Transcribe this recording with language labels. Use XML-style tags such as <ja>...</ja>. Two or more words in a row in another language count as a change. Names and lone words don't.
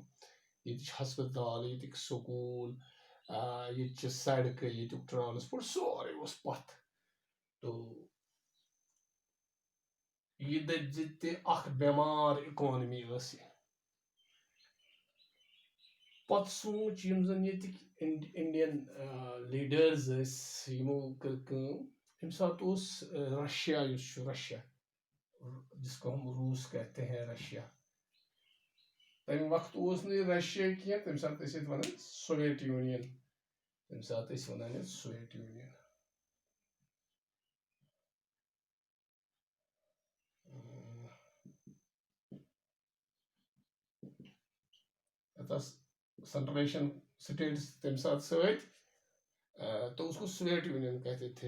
<ks>ये हस्पताल, ये स्कूल, ये सड़क, ये ट्रांसपोर्ट सोरे पथ। तो ये दि बेमार इकोनॉमी पत सोच यम जन</ks> <en>Indian leaders</en> <ks>यमो कर यम सात रशिया रशिया</ks> <hi>जिसको हम रूस कहते हैं,</hi> <ks>रशिया। तम वक्त रशिया कह तम सात वन सोवियत यूनियन, तम सात वन सोवियत यूनियन।</ks> <en>Central Asian States</en> <ks>तम सात सत,</ks> <hi>तो उसको सोवियत यूनियन कहते थे।</hi>